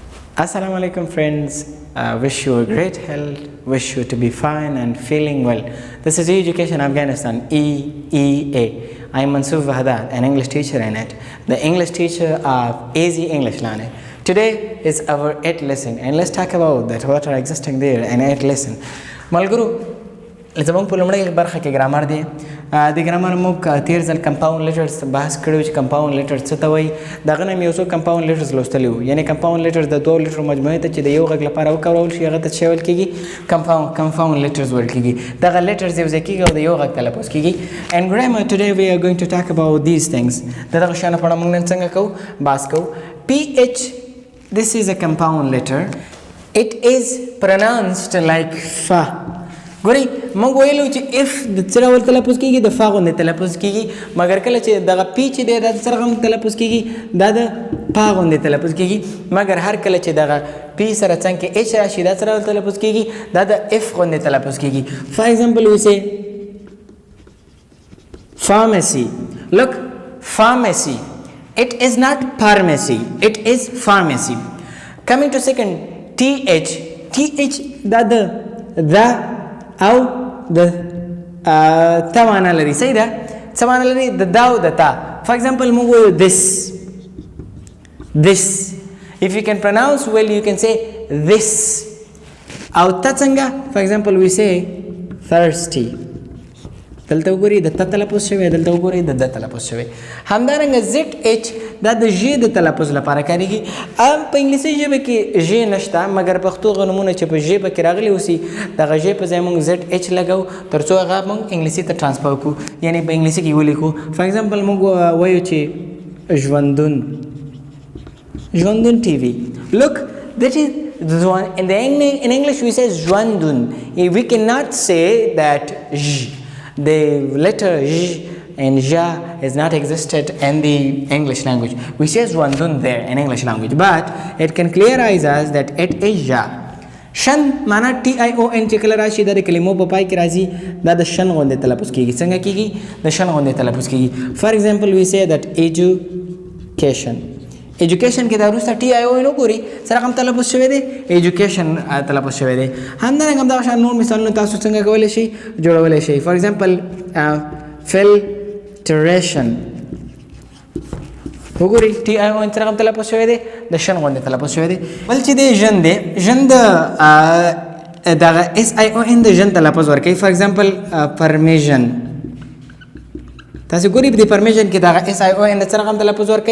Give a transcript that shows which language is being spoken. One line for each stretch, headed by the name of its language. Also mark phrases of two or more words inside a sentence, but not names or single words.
Arabic: السلام عليكم
English: friends, wish you a great health, wish you to be fine and feeling well. This is Education Afghanistan, EEA. I am Mansoor Wahdat, an English teacher in it, the English teacher of Easy English Learning. Today is our 8th lesson and let's talk about that what are existing there in 8th lesson.
Pashto: Malguru, زموږ په لومړۍ برخه کې ګرامر دی. د ګرامر موږ تیر ځل
English: compound letters
Pashto: بحث کړی چې
English: compound letters
Pashto: څه ته وایي. دغه نه مې یو څو
English: compound letters
Pashto: لوستلي وو. یعنې
English: compound letters
Pashto: د دوو لیټرو مجموعې ته چې د یو غږ لپاره وکارول شي هغه ته څه ویل کېږي؟
English: compound letters
Pashto: ویل کېږي. دغه لیټرز یو ځای کېږي او د یو غږ تلفظ کېږي.
English: And grammar today we are going to talk about these things.
Pashto: د دغه شیانو په اړه موږ نن څنګه کوو؟ بحث کوو.
English: PH, this is a compound letter. It is pronounced like fa.
Pashto: ګورئ موږ ویلو چې اف د څه ډول تلفظ کېږي د فا غوندې تلفظ کېږي مګر کله چې دغه پی چې دی دا د څه رقم تلفظ کېږي دا د پا غوندې تلفظ کېږي مګر هر کله چې دغه پی سره څنګ کې اچ راشي دا څه ډول تلفظ کېږي دا د اف غوندې تلفظ کېږي.
English: for example we say pharmacy. Look, pharmacy. It is not pharmacy. It is pharmacy. Coming to second, th.
Pashto: th دا د او د تا معنا لري. صحیح ده؟ څه معنا لري؟ د دا او د تا.
English: for example
Pashto: موږ وایو this.
English: If you can pronounce well you can say this.
Pashto: او تا څنګه؟
English: for example we say thirsty.
Pashto: دلته وګورئ د ت تلفظ شوی دلته وګورئ د د تلفظ شوی. همدارنګه
English: zed aitch
Pashto: دا د ژ د تلفظ لپاره کاریږي. په انګلیسي ژبه کې ژ نشته مګر پښتو هغه نومونه چې په ژبه کې راغلي اوسي دغه ژ په ځای موږ
English: zed aitch
Pashto: لګو تر څو هغه موږ انګلیسي ته ټرانسفر کړو یعنې په انګلیسي کې ولیکو.
English: for example
Pashto: موږ وایو چې ژوندون ټي وي.
English: لوک that is in English we say ژوندون. We cannot say that the letter j and ja is not existed in the English language. We say ژوندون there in English language, but it can clearize us that it is ja.
Pashto: شن معنا
English: T I O N
Pashto: چې کله راشي دا د کلمو په پای کې راځي دا د شن غوندې تلفظ کېږي. څنګه کېږي؟ د شن غوندې تلفظ کېږي.
English: for example we say that education
Pashto: کې دا وروسته
English: T I O N
Pashto: وګورئ څه رقم تلفظ شوی دی؟ ایجوکیشن تلفظ شوی دی. همدارنګه همدغه شان نور مثالونه تاسو څنګه کولی شئ؟ جوړولی شئ.
English: for example
Pashto: filtration وګورئ
English: T I O N
Pashto: څه رقم تلفظ شوی دی؟ د شن غوندې تلفظ شوی دی. بل چې دی ژن دی ژن د دغه
English: S I O N
Pashto: د ژن تلفظ ورکوي.
English: for example
Pashto: پرمیژن تاسو ګورئ په دې پرمیشن کې دغه
English: S I O N
Pashto: د څه رقم تلفظ ورکوي؟